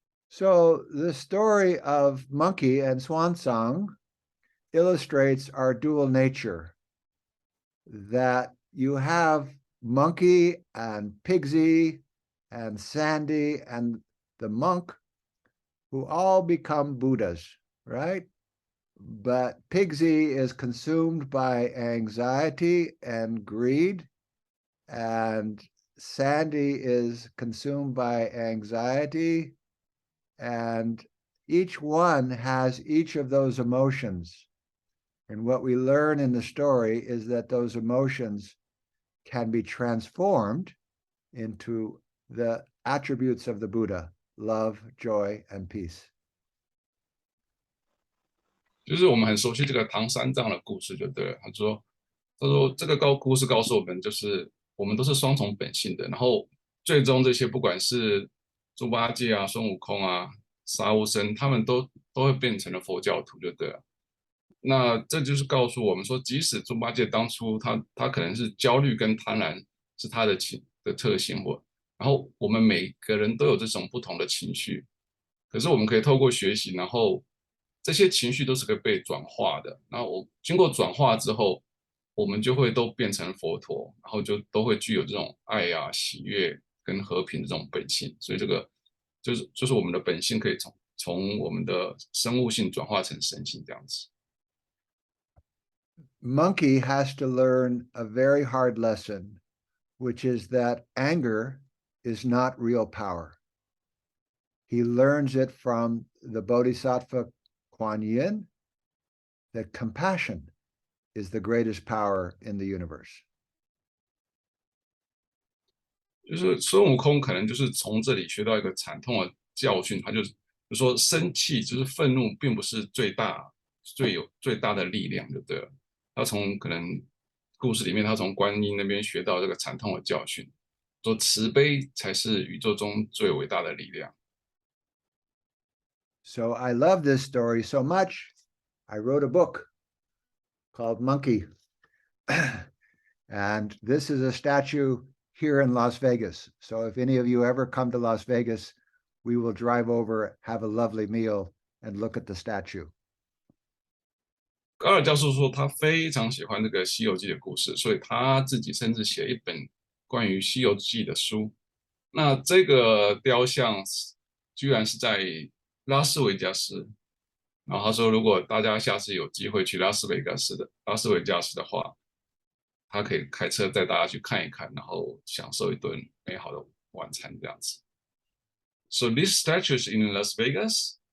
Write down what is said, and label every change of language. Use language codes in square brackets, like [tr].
[en] So the story of Monkey and Swansong illustrates our dual nature, that you have Monkey and Pigsy and Sandy and the monk who all become Buddhas, right? But Pigsy is consumed by anxiety and greed, and Sandy is consumed by anxiety, and each one has each of those emotions. And what we learn in the story is that those emotions can be transformed into the attributes of the Buddha: love, joy, and peace. [zh] 就是我们很熟悉这个唐三藏的故事，就对了。他说这个故事告诉我们，就是我们都是双重本性的，然后最终这些不管是猪八戒啊、孙悟空啊、沙悟僧，他们都会变成了佛教徒，就对了。那这就是告诉我们说，即使猪八戒当初他可能是焦虑跟贪婪是他的特性，然后我们每个人都有这种不同的情绪，可是我们可以透过学习，然后这些情绪都是可以被转化的。然后经过转化之后，我们就会都变成佛陀，然后就都会具有这种爱啊、喜悦跟和平的这种本性。所以这个就是我们的本性可以从我们的生物性转化成神性这样子。 [en] Monkey has to learn a very hard lesson which is that anger is not real power. He learns it from the Bodhisattva Kuan Yin that compassion is the greatest power in the universe. [zh] 就是孙悟空可能就是从这里学到一个惨痛的教训，他就说生气就是愤怒，并不是最大的力量，就对了。他从可能故事里面，他从观音那边学到这个惨痛的教训，说慈悲才是宇宙中最伟大的力量。 [en] So I love this story so much, I wrote a book called Monkey. And this is a statue here in Las Vegas. So if any of you ever come to Las Vegas, we will drive over, have a lovely meal, and look at the statue. [zh] 高尔教授说，他非常喜欢这个《西游记》的故事，所以他自己甚至写了一本关于《西游记》的书。那这个雕像居然是在拉斯维加斯。然后他说，如果大家下次有机会去拉斯维加斯的话，他可以开车带大家去看一看，然后享受一顿美好的晚餐这样子。 [en] So this statue is in Las Vegas?